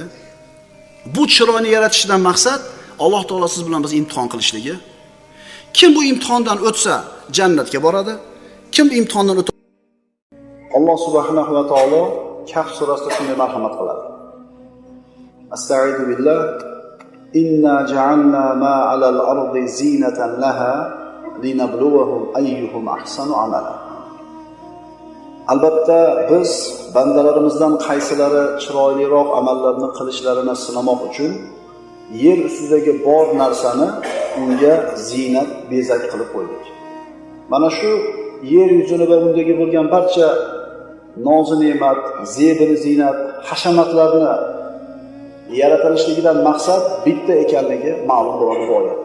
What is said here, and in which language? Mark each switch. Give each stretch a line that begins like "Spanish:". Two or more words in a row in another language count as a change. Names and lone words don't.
Uzbek: Bu chiroyni yaratishdan maqsad Alloh taolo siz bilan biz imtihon qilishligi. Kim bu imtihondan o'tsa jannatga boradi. Kim bu imtihondan o'tsa Alloh
Arabic: سبحانه وتعالى
Uzbek: Kahf surasida shunday marhamat qiladi.
Arabic: أستغفر بالله. إنا جعلنا ما على الأرض زينة لها لنبلوهم أيهم أحسن عملا.
Uzbek: Albatta biz bandalarimizdan qaysilari chiroyliroq amallarni qilishlarini sinamoq uchun yer ustidagi bor narsani unga zinat, bezak qilib qo'ydik. Mana shu yer yuzini va undagi bo'lgan barcha noz-ne'mat, zebir zinat, hashamatlarni yaratilishligidan maqsad bitta ekanligi ma'lum bo'ladi bu oyatda.